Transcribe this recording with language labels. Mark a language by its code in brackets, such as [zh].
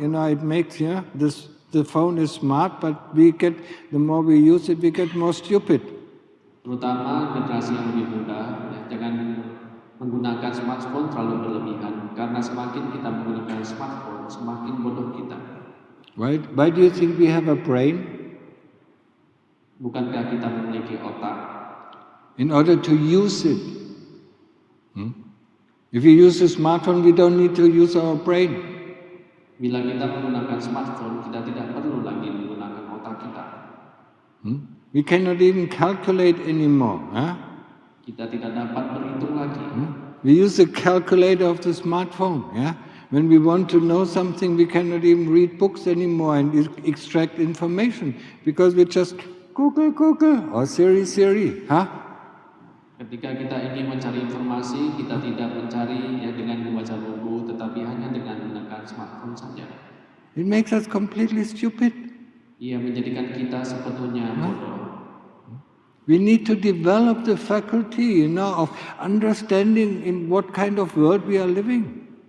[en] It makes the phone is smart, but the more we use it, we get more stupid. [id] Terutama generasi yang lebih muda, jangan menggunakan smartphone terlalu berlebihan karena semakin kita menggunakan smartphone, semakin bodoh kita. [en] Why do you think we have a brain? [id] Bukankah kita memiliki otak? [en] In order to use it. If we use a smartphone, we don't need to use our brain. [id] Bila kita menggunakan smartphone, kita tidak perlu lagi menggunakan otak kita. [en] We cannot even calculate anymore. [id] Kita tidak dapat berhitung lagi. [en] We use the calculator of the smartphone. When we want to know something, we cannot even read books anymore and extract information because we just Google or Siri. [id] Ketika kita ingin mencari informasi, kita tidak mencari dengan membaca buku, tetapi hanya dengan menggunakan smartphone saja. [en] It makes us completely stupid. [id] Ia menjadikan kita sebetulnya bodoh. [en] We need to develop the faculty, of understanding in what kind of world we are living.